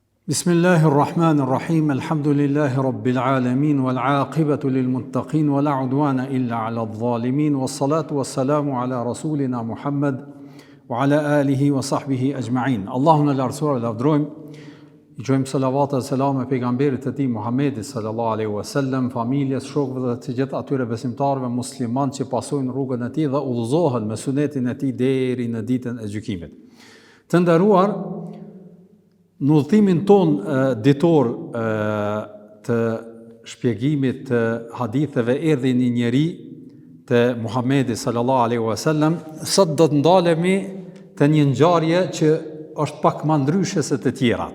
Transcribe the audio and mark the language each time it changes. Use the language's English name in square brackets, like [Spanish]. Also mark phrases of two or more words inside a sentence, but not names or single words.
[Arabic] بسم الله الرحمن الرحيم، الحمد لله رب العالمين، والعاقبة للمتقين، ولا عدوان إلا على الظالمين, والصلاة والسلام على رسولنا محمد، وعلى آله وصحبه أجمعين. [Albanian] Allahun e lartësuar e lavdrojmë, i gjojmë salavat e selam e pejgamberit të tij Muhammedit [Arabic] صلى الله عليه وسلم, [Albanian] familjes, shokëve dhe të gjithë atyre besimtarëve musliman që pasojnë rrugën e tij dhe udhëzohen me sunetin e tij deri në ditën e gjykimit. Të nderuar, në udhëtimin ton ditor të shpjegimit të haditheve erdhi një njeri të Muhamedit [Arabic] صلى الله عليه وسلم, [Albanian] sot do të ndalemi te një ngjarje që është pak më ndryshe se të tjerat.